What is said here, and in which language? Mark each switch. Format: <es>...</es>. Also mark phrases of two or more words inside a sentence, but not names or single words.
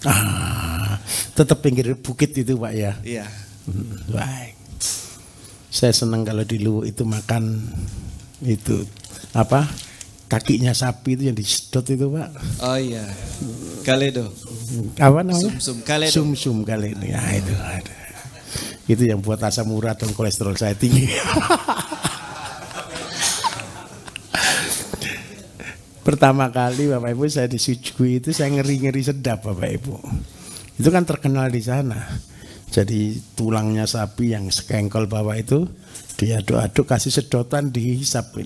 <id>Tetap pinggir bukit itu, Pak ya. Iya. Baik. Saya senang kalau di Luwuk itu makan itu kakinya sapi itu yang disedot itu, Pak. Oh iya. Kaledo. Apa namanya? Sum-sum kaledo. Sum-sum kaledo. Ya itu. Itu yang buat asam urat dan kolesterol saya tinggi. Pertama kali Bapak Ibu saya disuguhi itu saya ngeri-ngeri sedap, Bapak Ibu. Itu kan terkenal di sana. Jadi tulangnya sapi yang sekengkol bawah itu diaduk-aduk kasih sedotan dihisap ini.</id>